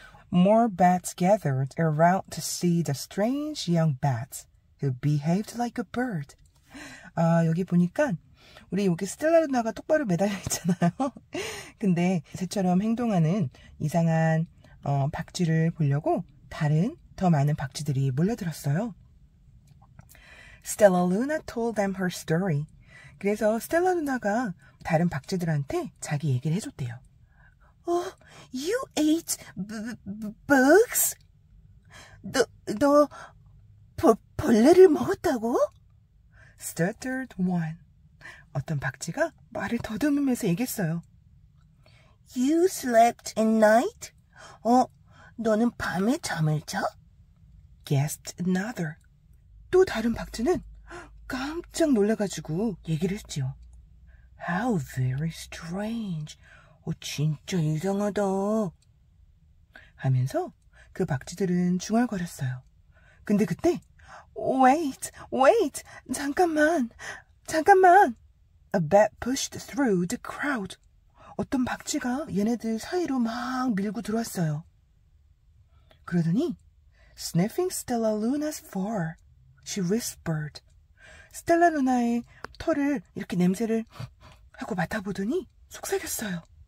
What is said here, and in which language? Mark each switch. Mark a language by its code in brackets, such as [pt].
[en] More bats gathered around to see the strange young bat who behaved like a bird. [ko] 여기 보니까 우리 여기 스텔라 루나가 똑바로 매달려 있잖아요. 근데 새처럼 행동하는 이상한 박쥐를 보려고 다른 더 많은 박쥐들이 몰려들었어요. [en] Stella Luna told them her story. [ko] 그래서 스텔라 루나가 다른 박쥐들한테 자기 얘기를 해줬대요. [en] You ate bugs? [ko] 너 벌레를 먹었다고? [en] Stuttered one. [ko] 어떤 박쥐가 말을 더듬으면서 얘기했어요. [en] You slept at night? [ko] 너는 밤에 잠을 자? [en] Guessed another. [ko] 또 다른 박쥐는 깜짝 놀라가지고 얘기를 했지요. [en] How very strange. [ko] 진짜 이상하다. 하면서 그 박쥐들은 중얼거렸어요. 근데 그때 [en] Wait. [ko] 잠깐만. [en] A bat pushed through the crowd. [ko] 어떤 박쥐가 얘네들 사이로 막 밀고 들어왔어요. 그러더니 [en] Sniffing Stella Luna's fur, she whispered. [ko] 스텔라 루나의 털을 이렇게 냄새를 하고 맡아보더니 속삭였어요.